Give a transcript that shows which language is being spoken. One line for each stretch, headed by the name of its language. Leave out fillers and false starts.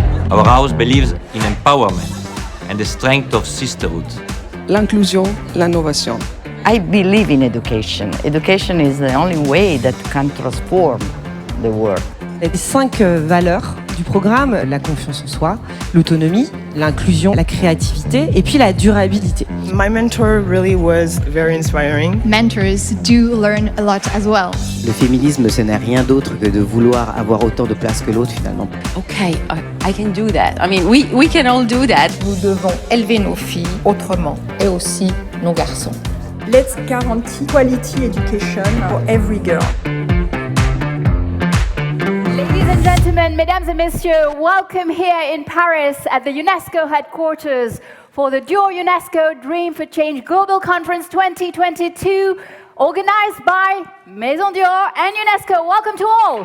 English: Our house believes in empowerment and the strength of sisterhood.
French: L'inclusion, l'innovation.
English: I believe in education. Education is the only way that can transform the world.
French: Les 5 valeurs du programme, la confiance en soi, l'autonomie, l'inclusion, la créativité et puis la durabilité.
English: My mentor really was very inspiring. Mentors do learn a lot as well.
French: Le féminisme, ce n'est rien d'autre que de vouloir avoir autant de place que l'autre finalement.
English: Okay, I can do that. I mean, we can all do that.
French: Nous devons élever nos filles autrement et aussi nos garçons.
English: Let's guarantee quality education for every girl. Ladies and gentlemen,
French: mesdames et messieurs,
English: welcome here in Paris at the UNESCO headquarters for the Dior UNESCO Dream for Change Global Conference 2022, organized by Maison Dior and UNESCO. Welcome to all.